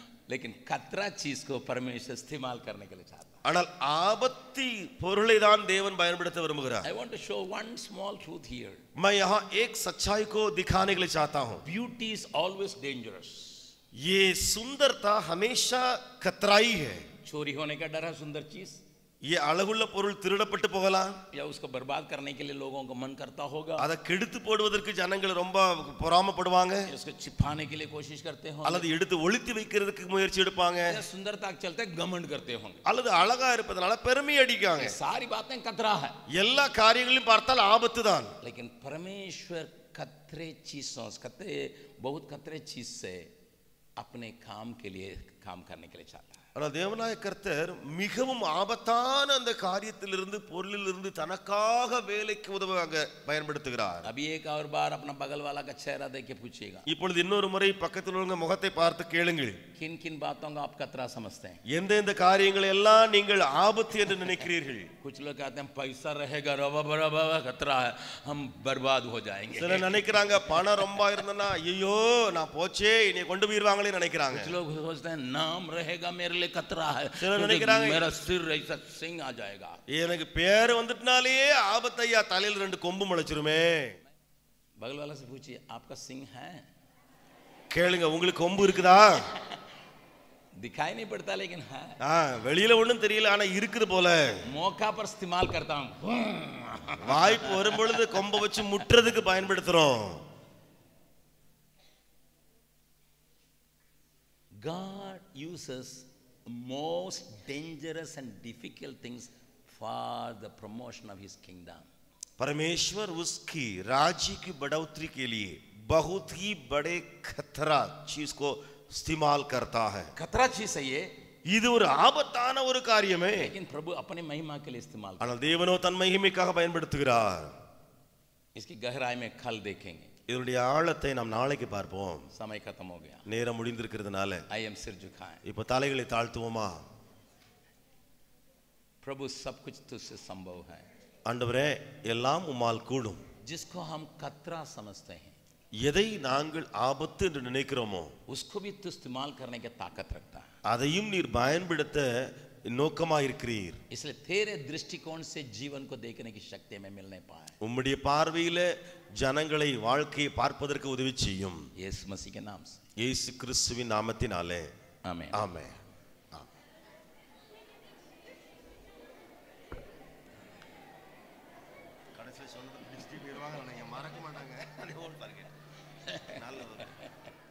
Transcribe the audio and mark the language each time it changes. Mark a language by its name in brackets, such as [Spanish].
[Hindi] लेकिन खतरा चीज को परमेश्वर इस्तेमाल करने के लिए चाहता है. [Tamil] ஆனால் ஆபத்தி பொருளை தான் தேவன் பயன்படுத்த விரும்புகிறார். [English] I want to show one small truth here. [Hindi] मैं यहाँ एक सच्चाई को दिखाने के लिए चाहता हूँ. [English] Beauty is always dangerous. [Hindi] ये सुंदरता हमेशा खतराई है. चोरी होने का डर है सुंदर चीज, ये [Tamil] அழகுள்ள பொருள் திருடப்பட்டு போகலாம். [Hindi] या उसको बर्बाद करने के लिए लोगों को मन करता होगा, [Tamil] அதை கெடுத்து போடுவதற்கு ஜனங்கள் ரொம்ப பொறாமப்படுவாங்க, [Hindi] या उसको छिपाने के लिए कोशिश करते होंगे, [Tamil] அல்லது எடுத்து ஒளித்து வைக்கிறதுக்கு முயற்சி எடுப்பாங்க, [Hindi] या सुंदरता के चलते घमंड करते होंगे. [Tamil] அல்லது அழகா இருப்பதனால பெருமை அடிக்காங்க. [Hindi] ये सारी बातें खतरा है. [Tamil] எல்லா காரியங்களையும் பார்த்தால் ஆபத்து தான். [Hindi] लेकिन परमेश्वर खतरे चीजों खतरे बहुत खतरे चीज से अपने काम के लिए काम करने के लिए चाहता है. [Tamil] ஆனால் தேவனாய கர்த்தர் மிகவும் ஆபத்தான அந்த காரியத்திலிருந்து பொருளிலிருந்து தனக்காக வேலைக்கு உதவாக பயன்படுத்துகிறார். [Hindi] अभी एक और बार अपना बगल वाला का चेहरा देख के पूछिएगा, [Tamil] இப்பொழுது இன்னொரு முறை பக்கத்தில் உள்ள முகத்தை பார்த்து கேளுங்கள், [Hindi] किन किन बातों का आप खतरा समझते हैं? [Tamil] எந்தெந்த காரியங்களை எல்லாம் நீங்கள் ஆபத்து என்று நினைக்கிறீர்கள்? [Hindi] कुछ लोग कहते हैं पैसा रहेगा रवा खतरा है, हम बर्बाद हो जाएंगे. [Tamil] சிலர் நினைக்கிறாங்க பணம் ரொம்ப இருந்தனா ஐயோ நான் போச்சே என்னை கொண்டு போயிருவாங்களே நினைக்கிறாங்க. [Hindi] कुछ लोग सोचते हैं नाम रहेगा मेरे लिए खतरा है, [Tamil] சிலர் நினைக்கிறாங்க [Hindi] मेरा सिर ऐसा सिंह आ जाएगा. [Tamil] எனக்கு பேர் வந்துட்டனாலே ஆபத்தையா, தலையில 2 கொம்பு முளைச்சிருமே. [Hindi] बगल वाला से पूछिए, आपका सिंह है? [Tamil] கேளுங்க, உங்களுக்கு கொம்பு இருக்குதா? [Hindi] दिखाई नहीं पड़ता लेकिन है. [Tamil] வெளியில ஒண்ணும் தெரியல, ஆனா இருக்குது போல. [Hindi] मौका पर इस्तेमाल करता हूं. [Tamil] வாய்ப்பு வரும் பொழுது கொம்பை வச்சு முட்டுறதுக்கு பயன்படுத்துறோம். [English] God uses most dangerous and difficult things for the promotion of his kingdom. [Hindi] परमेश्वर उसकी राज्य की बढ़ोतरी के लिए बहुत ही बड़े खतरा चीज को इस्तेमाल करता है. खतरा चीज है ये, [Tamil] இது ஒரு ஆபத்தான ஒரு காரியமே. [Hindi] लेकिन प्रभु अपने महिमा के लिए इस्तेमाल करता [Tamil] ஆனால் தேவனோ தன் மகிமைக்காக பயன்படுத்துகிறார். [Hindi] है. इसकी गहराई में कल देखेंगे. [Tamil] இதனுடைய ஆழத்தை நாம் நாளைக்கு பார்ப்போம். [Hindi] समय खत्म हो गया. [Tamil] நேரம் முடிந்திருக்கிறதுனால [Hindi] आइए हम सिर झुकाएं. [Tamil] இப்ப தலைகளை தாழ்த்துவோமா? [Hindi] प्रभु सब कुछ तुझसे संभव है. [Tamil] ஆண்டவரே, எல்லாம் உம்மால் கூடும். [Hindi] जिसको हम खतरा समझते हैं, [Tamil] எதை நாங்கள் ஆபத்து என்று நினைக்கிறோமோ [Hindi] उसको भी तू इस्तेमाल करने की ताकत रखता है. [Tamil] அதையும் நீர் பயன்படுத்த நோக்கமாயிருக்கிறீர். [Hindi] इसलिए तेरे दृष्टिकोण से जीवन को देखने की शक्ति में मिल नहीं पाए. [Tamil] உம்முடைய பார்வையில ஜனங்களை வாழ்க்கையை பார்ப்பதற்கு உதவி செய்யும். [Hindi] यीशु मसीह के नाम से, [Tamil] இயேசு கிறிஸ்துவின் நாமத்தினாலே [Hindi] आमीन. [Tamil] ஆமென். கடைசில சொன்னது பிடிச்சிட்டு போயிடுவாங்க, மறக்க மாட்டாங்க. நல்லது.